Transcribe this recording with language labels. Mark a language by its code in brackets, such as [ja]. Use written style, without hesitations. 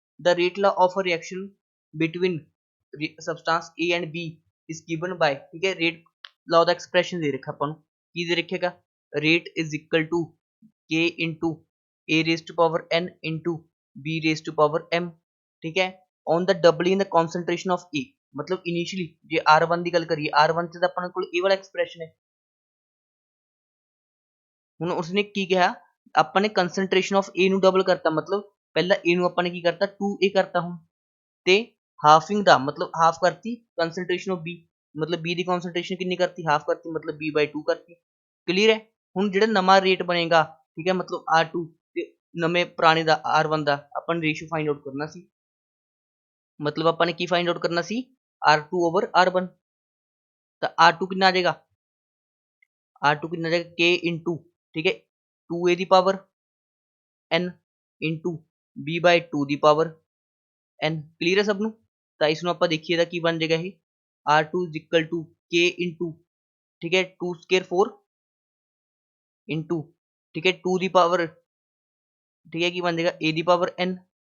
[en] the rate law of a reaction between substance A and B is given by, [hi] ठीक है, rate law का expression दे रखा अपन की दे रखेगा, [en] Rate is equal to k into A raise to power n into B raise to power m. [hi] ठीक है, [en] on the doubling the concentration of A, [hi] मतलब इनिशियली [pa] जे R1 की गल करिए [hi] R1 से अपन को ए वाला एक्सप्रेशन है। [pa] ਹੁਣ ਉਸਨੇ ਕੀ ਕਿਹਾ, ਆਪਾਂ ਨੇ ਕਨਸੈਂਟ੍ਰੇਸ਼ਨ ਆਫ A ਨੂੰ ਡਬਲ ਕਰਤਾ, मतलब ਪਹਿਲਾਂ A ਨੂੰ ਆਪਾਂ ਨੇ ਕੀ ਕਰਤਾ 2A ਕਰਤਾ ਹੁਣ, ਤੇ ਹਾਫਿੰਗ ਦਾ मतलब ਹਾਫ ਕਰਤੀ ਕਨਸੈਂਟ੍ਰੇਸ਼ਨ ਆਫ B, मतलब B ਦੀ ਕਨਸੈਂਟ੍ਰੇਸ਼ਨ ਕਿੰਨੀ ਕਰਤੀ ਹਾਫ ਕਰਤੀ, मतलब B/2 ਕਰਤੀ। ਕਲੀਅਰ ਹੈ। ਹੁਣ ਜਿਹੜਾ ਨਵਾਂ ਰੇਟ ਬਣੇਗਾ, ਠੀਕ ਹੈ, मतलब R2 ਤੇ ਨਵੇਂ ਪੁਰਾਣੇ ਦਾ R1 ਦਾ ਆਪਾਂ ਨੇ ਰੇਸ਼ੋ ਫਾਈਂਡ ਆਊਟ ਕਰਨਾ ਸੀ, मतलब ਆਪਾਂ ਨੇ ਕੀ ਫਾਈਂਡ ਆਊਟ ਕਰਨਾ ਸੀ R2 ਓਵਰ R1। ਤਾਂ R2 ਕਿੰਨਾ ਆ ਜਾਏਗਾ, [hi] R2 कितना आ जाएगा K इंटू, ठीक है, 2A की पावर N इंटू B/2 की पावर N। क्लीयर है सब नू। तो इसमें आप देखिए था की बन जाएगा ये R2 is equal to K into, ठीक है, 2 स्क्वायर 4 इंटू, ठीक है, 2 की पावर, ठीक है, की बन जाएगा A की पावर N।